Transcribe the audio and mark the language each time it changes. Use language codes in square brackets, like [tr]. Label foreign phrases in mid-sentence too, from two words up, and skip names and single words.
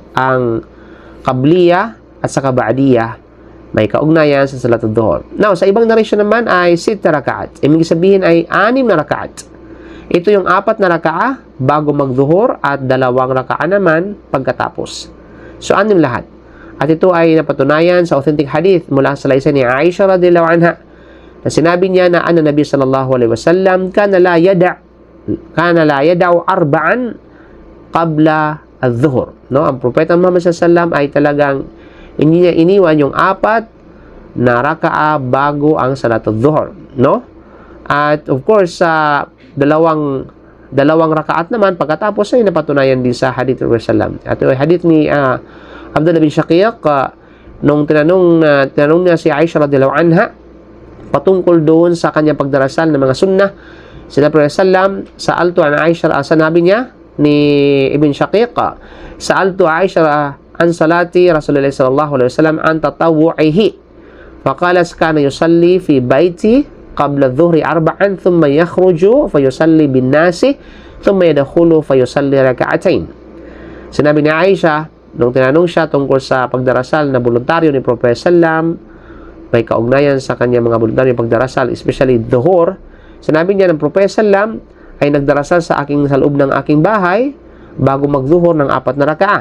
[tl] Ang qabliya at saka ba'diyah may kaugnayan sa [ar] صلاة الظهر. [tl] Now, sa ibang narration naman ay 6 rakaat. Ibig sabihin ay 6 na rakaat. Ito yung 4 na rakaat bago magduhur at 2 rakaat naman pagkatapos. So 6 lahat. At ito ay napatunayan sa authentic hadith mula sa laysay ni Aisha [ar] رضي الله عنها [tl] na sinabi niya na Nabi [ar] صلى الله عليه وسلم كان لا يدع أربعا قبل الظهر. [tl] No, ang Propeta Muhammad [ar] صلى الله عليه وسلم [tl] ay talagang hindi niya iniwan yung 4 na raka'a bago ang [ar] صلاة الظهر, [tl] no? At [en] of course [tl] sa dalawang rakaat naman pagkatapos ay napatunayan din sa hadith ng Rasulullah. At yung hadith ni Abdullah bin Shaqiq nung tinanong niya si Aisha [ar] رضي الله عنها [tl] patungkol doon sa kanyang pagdarasal ng mga sunnah. Sinabi ng Sallam, [ar] سألت عن عائشة, [tl] sanabi niya ni Ibn Shaqiq, [ar] سألت عائشة عن صلاة رسول الله صلى الله عليه وسلم عن تطوعه. فقالت كان يصلي في بيتي قبل الظهر 4 ثم يخرج فيصلي بالناس ثم يدخل فيصلي ركعتين. [tl] Sinabi ni Aisha nung tinanong siya tungkol sa pagdarasal na voluntaryo ni Propeta sallam, may kaugnayan sa kanya mga voluntaryo pagdarasal, especially dhuhur. Sinabi niya ng Propeta Sallam ay nagdarasal sa loob ng aking bahay bago magduhur ng 4 na rakaah.